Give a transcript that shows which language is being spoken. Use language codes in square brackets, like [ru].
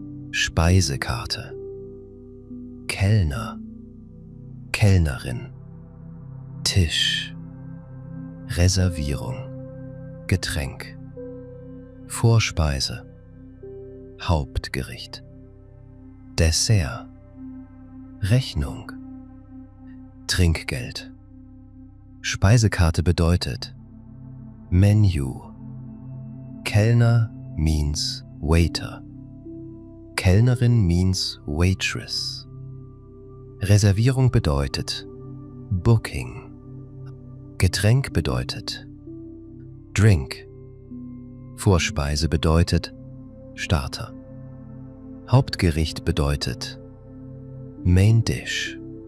[de] Speisekarte. Kellner. Kellnerin. Tisch. Reservierung. Getränk. Vorspeise. Hauptgericht. Dessert. Rechnung. Trinkgeld. Speisekarte bedeutet Menu. [en] Kellner means waiter. Kellnerin means waitress. [de] Reservierung bedeutet Booking. Getränk bedeutet Drink. Vorspeise bedeutet Starter. Hauptgericht bedeutet [en] Main Dish.